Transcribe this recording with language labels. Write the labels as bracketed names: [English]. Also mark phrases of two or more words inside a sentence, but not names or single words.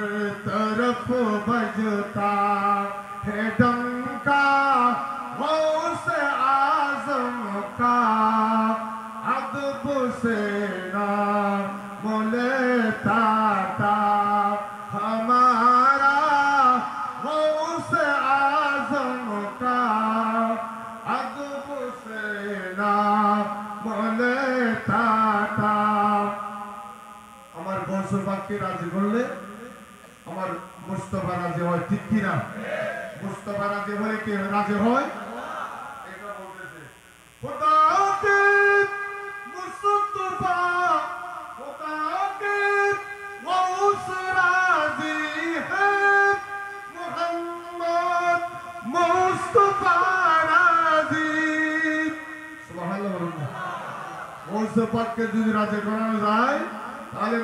[Urdu] طرف بجتا ہے ڈنکا غوث اعظم کا ادب سے نام لیتا تھا ہمارا غوث اعظم کا ادب سے نام لیتا تھا [Bangla] আমার গৌসুল পাককে রাজি করলে আমার মুস্তাফা রাজি হয় ঠিক কি না মুস্তাফা রাজি হলে কি রাজি হয় এটা বলতেছে [Urdu] خدا کے مصطفیٰ خدا کے غوث راضی ہے [Bangla] মোহাম্মদ মুস্তাফা রাজি সুবহানাল্লাহ গৌসুল পাককে যদি রাজি করানো যায় তাহলে